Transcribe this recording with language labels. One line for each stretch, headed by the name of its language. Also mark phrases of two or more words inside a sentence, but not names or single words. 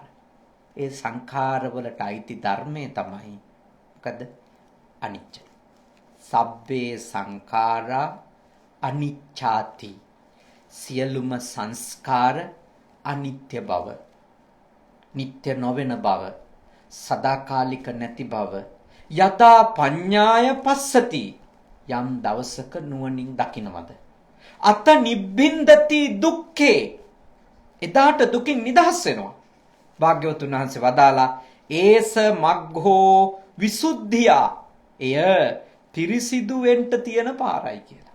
Sinhala: ඒ සංඛාර වලට අයිති ධර්මයේ තමයි මොකද?
Pali: අනිච්ච. සබ්බේ සංඛාරා අනිච්ඡාති.
Sinhala: සියලුම සංස්කාර අනිත්‍ය බව, නිට්ටය නොවන බව, සදාකාලික නැති බව
Pali: යතා පඤ්ඤාය පස්සති.
Sinhala: යම් දවසක නුවණින් දකින්නවද?
Pali: අත නිබ්බින්දති දුක්ඛේ.
Sinhala: එදාට දුකින් නිදහස් වෙනවා. භාග්‍යවතුන් වහන්සේ වදාලා
Pali: ඒස මග්ගෝ විසුද්ධියා.
Sinhala: එය පිරිසිදු වෙන්න තියෙන පාරයි කියලා.